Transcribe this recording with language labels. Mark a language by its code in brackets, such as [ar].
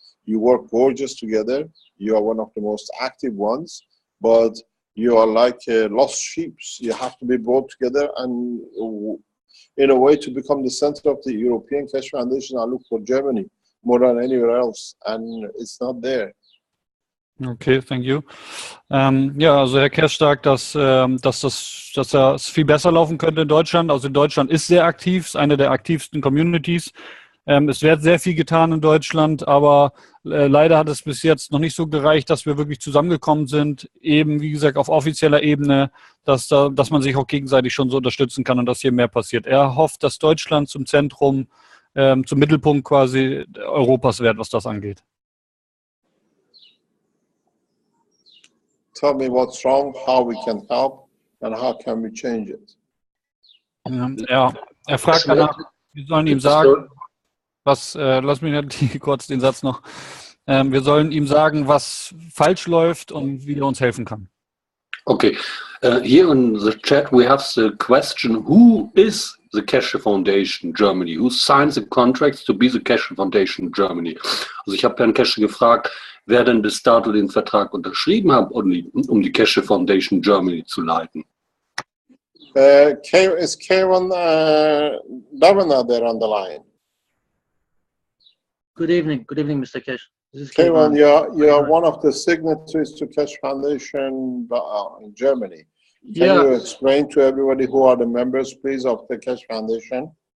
[en] You work gorgeous together. You are one of the most active ones, but you are like lost sheep. You have to be brought together and in a way to become the center of the European Keshe Foundation. I look for Germany more than anywhere else, and it's not there. Okay, thank you. [de] Ja, also Herr Keshe sagt, dass es viel besser laufen könnte in Deutschland. Also Deutschland ist sehr aktiv, ist eine der aktivsten Communities. Es wird sehr viel getan in Deutschland, aber leider hat es bis jetzt noch nicht so gereicht, dass wir wirklich zusammengekommen sind, eben wie gesagt auf offizieller Ebene, dass man sich auch gegenseitig schon so unterstützen kann und dass hier mehr passiert. Er hofft, dass Deutschland zum Zentrum, zum Mittelpunkt quasi Europas wird, was das angeht. [en] Tell me what's wrong, how we can help, and how can we change it. [de] Ja, er fragt danach, wir sollen ihm sagen, lass mich kurz den Satz noch. Wir sollen ihm sagen, was falsch läuft und wie er uns helfen kann. [en] Okay, here in the chat we have the question: Who is the Keshe Foundation Germany? Who signs the contracts to be the Keshe Foundation Germany? [de] Also ich habe Herrn Keshe gefragt, wer denn bis dato den Vertrag unterschrieben hat, um die Keshe Foundation Germany zu leiten. [en] Is Kevin Davina there on the line? Good evening, Mr. Keshe. This is Kevin, you're one of the signatories to Keshe Foundation in Germany. Can you explain to everybody who are the members, please, of the Keshe Foundation?